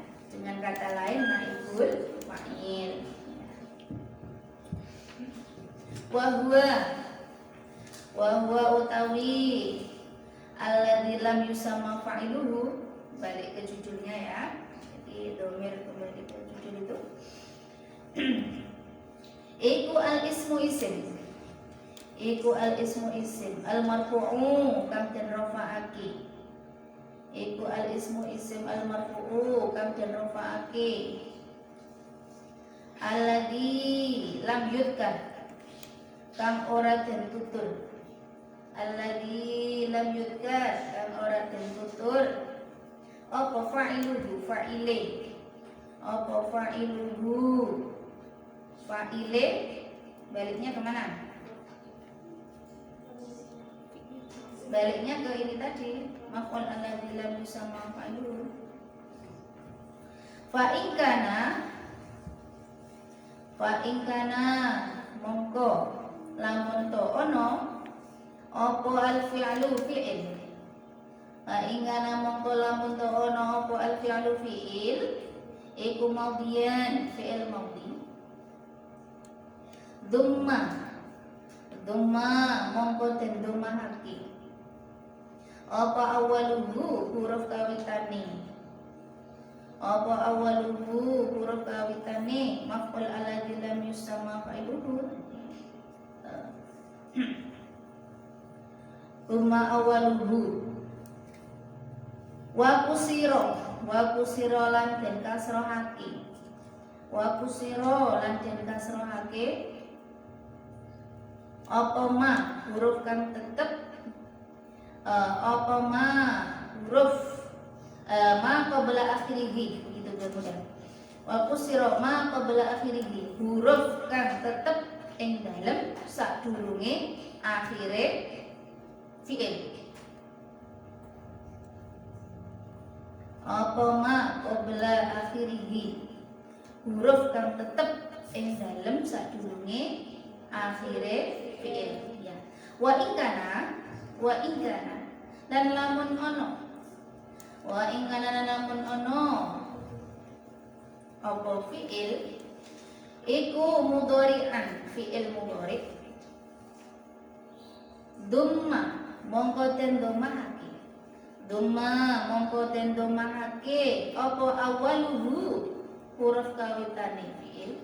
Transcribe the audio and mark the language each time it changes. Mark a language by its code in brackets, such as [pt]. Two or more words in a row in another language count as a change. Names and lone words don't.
[id] Dengan kata lain [ar] naibul fa'il. Wahwa utawi alladzi lam yusamma fa'iluhu, [id] balik ke judulnya ya. Jadi domir kembali ke judul itu. [jv] Iku [ar] al ismu [jv] isim. Iku [ar] al ismu [jv] isim [ar] al marfu'u [jv] kang den rafa'ake. Iku [ar] al ismu [jv] isim [ar] al marfu'u [jv] kang den rafa'ake. [ar] Alladzi lam yudkar [jv] kang ora den tutur. [ar] Alladzi lam yudkar [jv] kang ora den tutur. Apa fa'iluhu, fa'ile. Apa fa'iluhu, fa'ile. [id] Baliknya kemana? Baliknya ke ini tadi, [ar] maf'ul alladzi lam yusamma fa'iluhu. Fa in kana [jv] mongko lamun to ono apa [ar] al fi'lu [jv] fi'il. [ar] Fa in kana [jv] mongko lamun to ono apa [ar] al fi'lu [jv] fi'il iku madhiyan, fi'il madhi. Dhamma mongko den dhammahake. Apa awaluhu, huruf kawitane. Apa awaluhu, huruf kawitane [ar] maf'ul alladzi lam yusamma fa'iluhu. Umma awaluhu. Wa kusira [jv] lan den kasrohake. [ar] Wa kusira [jv] lan den kasrohake. Apa ma, huruf kang tetep. [ar] Apa ma, huruf ma qabla akhirihi, [id] gitu mudah. [ar] Wa kusira ma qabla akhirihi, [jv] huruf kang tetep ing dalem sadurunge akhire fi'il. Apa [ar] ma qabla akhirihi, [jv] huruf kang tetep ing dalem sadurunge akhire fi'il. Ya. [ar] Wa in kana [jv] dan lamun ono. [ar] Wa in kana [jv] lamun ono apa fi'il iku mudhari'an, fi'il mudhari'. Dhamma mongko den dhammahake. Dhamma mongko den dhammahake apa awaluhu, huruf kawitane fi'il.